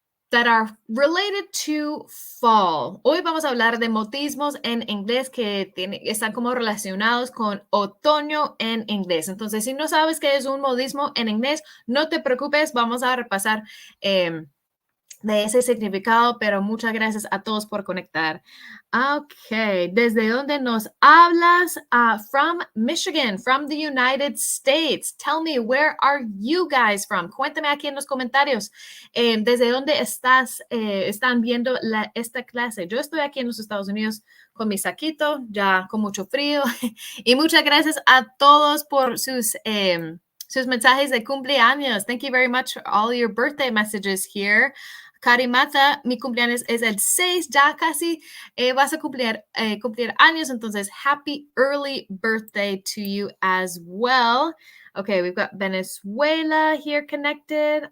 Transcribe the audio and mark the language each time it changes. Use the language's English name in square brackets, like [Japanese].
[English] That are related to fall. [Spanish] Hoy vamos a hablar de modismos en inglés que están como relacionados con otoño en inglés. Entonces, si no sabes qué es un modismo en inglés, no te preocupes, vamos a repasar de ese significado, pero muchas gracias a todos por conectar. Okay, ¿desde dónde nos hablas? [English] From Michigan, from the United States. Tell me, where are you guys from? [Spanish] Cuéntame aquí en los comentarios. ¿Desde dónde están viendo esta clase? Yo estoy aquí en los Estados Unidos con mi saquito, ya con mucho frío. Y muchas gracias a todos por sus mensajes de cumpleaños. [English] Thank you very much for all your birthday messages here. [Spanish] Karimata, mi cumpleaños es el 6, ya casi vas a cumplir años, entonces [English] happy early birthday to you as well. Okay, we've got Venezuela here connected.